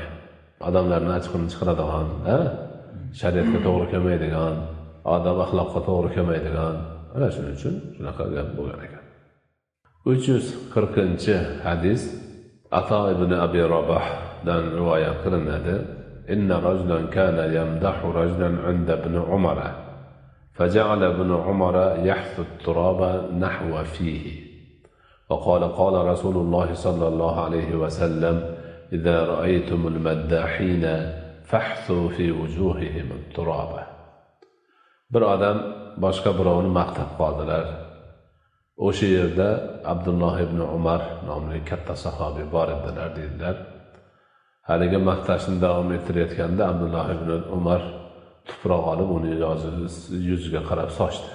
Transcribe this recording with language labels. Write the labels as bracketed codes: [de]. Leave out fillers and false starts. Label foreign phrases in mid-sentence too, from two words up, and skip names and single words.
[uz] Odamlarni achqini chiqaradigan, shariatga to'g'ri kelmaydigan, odam axloqqa to'g'ri kelmaydigan, ana shuning uchun shunaqa gap bo'lgan ekan. 340 hadis Ata ibn Abi Rabahdan rivoyat qilinadi. [ar] إن رجلا كان يمدح رجلا عند ابن عمر. فجعل ابن عمر يحث التراب نحو فيه وقال قال رسول الله صلى الله عليه وسلم إذا رأيتم المداحين فاحثوا في وجوههم التراب. [uz] Bir odam boshqa birovni maqtab qoldilar. O'sha yerda Abdulloh ibn Umar nomli katta sahobiy bor edilar dedilar. Haligi maqtashni davom ettirayotganda Abdulloh ibn Umar tuproq olib uni yuziga qarab sochdi.